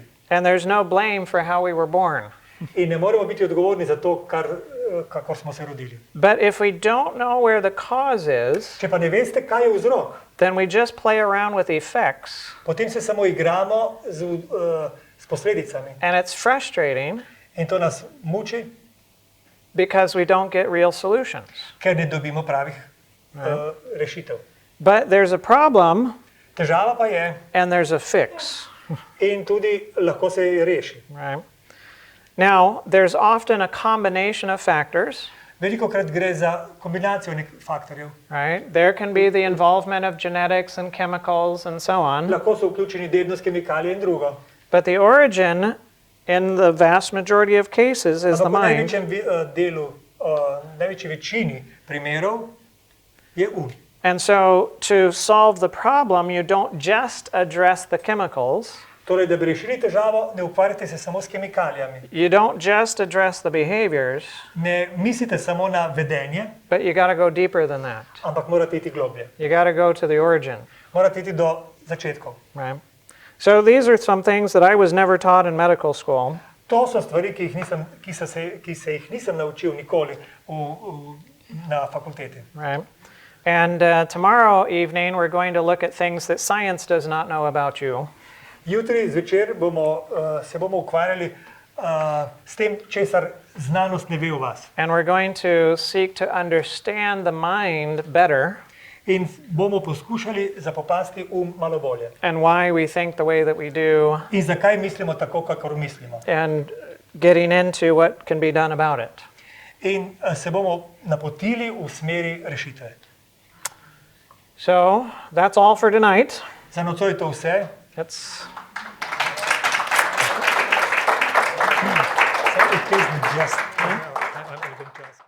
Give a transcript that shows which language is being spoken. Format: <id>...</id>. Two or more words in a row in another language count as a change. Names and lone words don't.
<en>And there's no blame for how we were born.</en> <sl>In ne moremo biti odgovorni za to, kako smo se rodili.</sl> <en>But if we don't know where the cause is,</en> <sl>Če pa ne veste, kaj je vzrok,</sl> <en>then we just play around with effects,</en> <sl>potem se samo igramo s posledicami.</sl> <en>and it's frustrating</en> <sl>In to nas muči,</sl> <en>because we don't get real solutions.</en> <sl>ker ne dobimo pravih rešitev.</sl> <en>But there's a problem</en> <sl>Težava pa je,</sl> <en>and there's a fix,</en> <sl>in tudi lahko se reši.</sl> <en>right? Now, there's often a combination of factors,</en> <sl>Velikokrat gre za kombinacijo nekih faktorjev.</sl> <en>right? There can be the involvement of genetics and chemicals and so on,</en> <sl>Lahko so vključeni dednost, kemikalije in drugo.</sl> <en>but the origin in the vast majority of cases is the</en> <sl>Ampak v</sl> <en>mind.</en> <sl>največjem delu, največji večini primerov je</sl> <en>And so to solve the problem, you don't just address the chemicals.</en> <sl>Torej, da bi rešili težavo, ne ukvarjate se samo s kemikalijami.</sl> <en>You don't just address the behaviors,</en> <sl>Ne mislite samo na vedenje,</sl> <en>but you got to go deeper than that.</en> <sl>ampak morate iti globlje.</sl> <en>You got to go to the origin,</en> <sl>Morate iti do začetkov.</sl> <en>right? So these are some things that I was never taught in medical school.</en> <sl>To so stvari, ki se jih nisem naučil nikoli na fakulteti.</sl> <en>Right. And tomorrow evening, we're going to look at things that science does not know about you.</en> <sl>Jutri zvečer se bomo ukvarjali s tem, česar znanost ne ve o vas.</sl> <en>And we're going to seek to understand the mind better</en> <sl>In bomo poskušali zapopasti malo bolje.</sl> <en>and why we think the way that we do</en> <sl>In zakaj mislimo tako, kakor mislimo.</sl> <en>and getting into what can be done about it.</en> <sl>In se bomo napotili v smeri rešitve.</sl> <en>So that's all for tonight.</en> <sl>Za nocoj to vse.</sl> <en>It's It isn't just...</en>